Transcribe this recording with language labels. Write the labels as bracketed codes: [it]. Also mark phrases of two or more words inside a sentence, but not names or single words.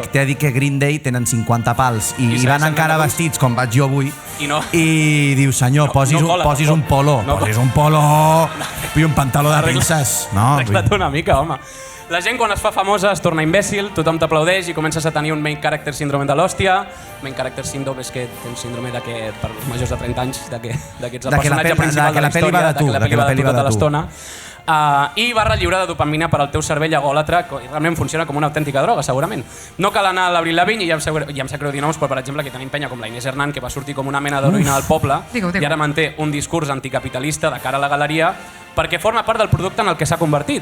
[ca] T'he de dir que Green Day tenen 50 pals i van encara vestits com vaig jo avui i dius, senyor, posis un polo i un pantaló de pinces. Arregla't una mica, home. La gent quan es fa famosa es torna imbècil, tothom t'aplaudeix i comences a tenir un [en] main character [ca] síndrome de l'hòstia. [en] Main character [ca] síndrome és que tens síndrome de que per els majors de 30 anys que ets el personatge principal de la història, de que la pel·li va de tu tota l'estona. I barra lliure de dopamina per al teu cervell agòlatra, i realment funciona com una autèntica droga, segurament. No cal anar a l'Avril Lavigne, i ja em sap greu dir noms, però per exemple que tenim penya com la Inés Hernán, que va sortir com una mena d'heroïna al poble, i ara manté un discurs anticapitalista de cara a la galeria, perquè forma part del producte en el que s'ha convertit.